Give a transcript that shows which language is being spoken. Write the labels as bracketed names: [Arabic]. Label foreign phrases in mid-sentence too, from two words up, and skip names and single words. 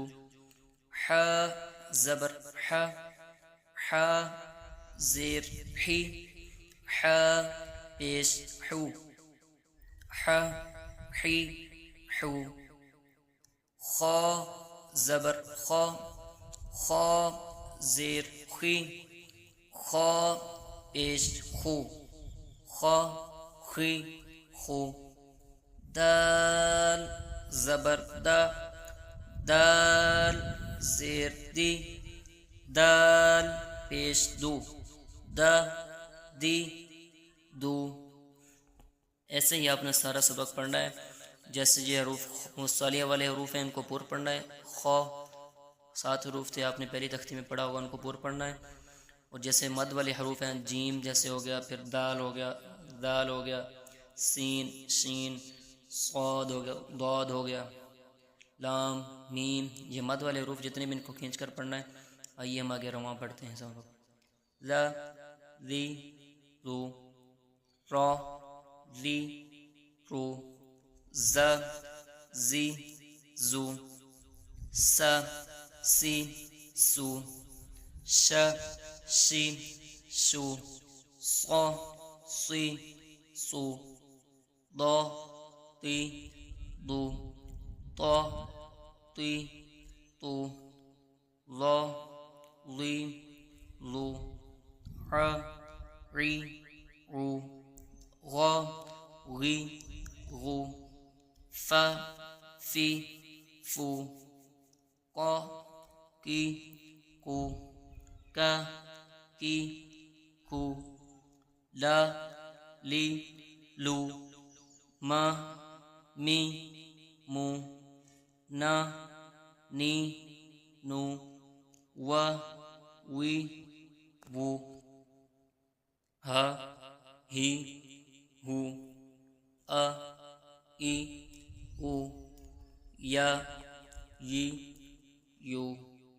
[Urdu] ح زبر ح، ح زیر حی، ح پیش حو، ح حی حو، خا زبر خا، خا زیر خی، خا پیش خو، خا خی خو، دال زبر دا، دال زیر دی، دال پیش دو، دا دی دو۔ ایسے ہی آپ نے سارا سبق پڑھنا ہے، جیسے یہ حروف مصالحہ والے حروف ہیں ان کو پور پڑھنا ہے۔ خا 7 حروف تھے، آپ نے پہلی تختی میں پڑھا ہوگا، ان کو پور پڑھنا ہے۔ اور جیسے مد والے حروف ہیں، جیم جیسے ہو گیا، پھر دال ہو گیا، دال ہو گیا، سین شین، صاد ہو گیا، ضاد ہو گیا، لام میم، یہ مد والے حروف جتنے بھی ان کو کھینچ کر پڑھنا ہے. آئیے ہم آگے رواں پڑھتے ہیں سب لوگ. ل لی رو، را لی رو، ز زی زو، س سی سو، ش شی شو، ص صی صو، ض طی ضو، ط طی طو، ظ ظی ظو، ح عی عو، غ غی غو، ف فی فو، ق کی کو، ک کی کو، ل لی لو، م می مو، ن نی نو، و وی وو، ہ ہی ہو، ا ای او، یا ی یو.